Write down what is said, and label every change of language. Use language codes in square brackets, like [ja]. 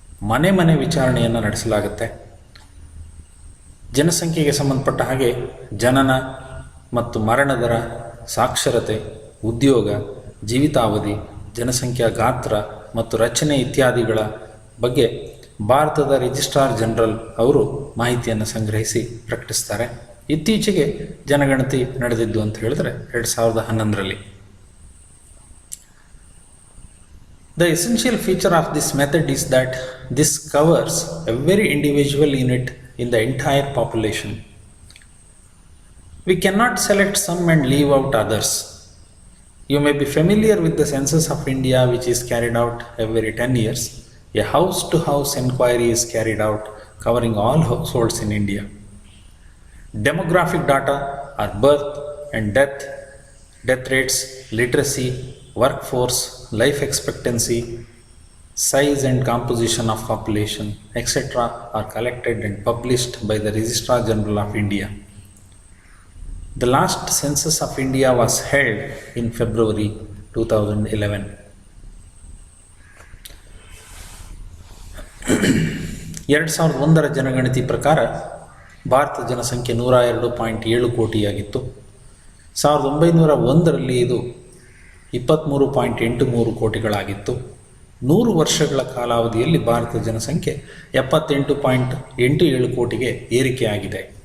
[kn] ಮನೆ ಮನೆ ವಿಚಾರಣೆಯನ್ನು ನಡೆಸಲಾಗುತ್ತೆ. ಜನಸಂಖ್ಯೆಗೆ ಸಂಬಂಧಪಟ್ಟ ಹಾಗೆ ಜನನ ಮತ್ತು ಮರಣ ದರ, ಸಾಕ್ಷರತೆ, ಉದ್ಯೋಗ, ಜೀವಿತಾವಧಿ, ಜನಸಂಖ್ಯಾ ಗಾತ್ರ ಮತ್ತು ರಚನೆ ಇತ್ಯಾದಿಗಳ ಬಗ್ಗೆ ಭಾರತದ ರಿಜಿಸ್ಟ್ರಾರ್ ಜನರಲ್ ಅವರು ಮಾಹಿತಿಯನ್ನು ಸಂಗ್ರಹಿಸಿ ಪ್ರಕಟಿಸ್ತಾರೆ. ಇತ್ತೀಚೆಗೆ ಜನಗಣತಿ ನಡೆದಿದ್ದು ಅಂತ ಹೇಳಿದ್ರೆ 2011ರಲ್ಲಿ. [en] The essential feature of this method is that this covers every individual unit in the entire population. We cannot select some and leave out others. You may be familiar with the census of India, which is carried out every 10 years. A house-to-house inquiry is carried out, covering all households in India. Demographic data are birth and death rates, literacy, workforce, life expectancy, size and composition of population, etc. are collected and published by the Registrar General of India. The last census of India was held in February 2011. [kn] 2001ರ ಜನಗಣತಿ ಪ್ರಕಾರ ಭಾರತ ಜನಸಂಖ್ಯೆ 102.7 ಕೋಟಿಯಾಗಿತ್ತು. 1901ರಲ್ಲಿ ಇದು 23.83 ಕೋಟಿಗಳಾಗಿತ್ತು. 100 ವರ್ಷಗಳ ಕಾಲಾವಧಿಯಲ್ಲಿ ಭಾರತ ಜನಸಂಖ್ಯೆ 78.87 ಕೋಟಿಗೆ ಏರಿಕೆಯಾಗಿದೆ.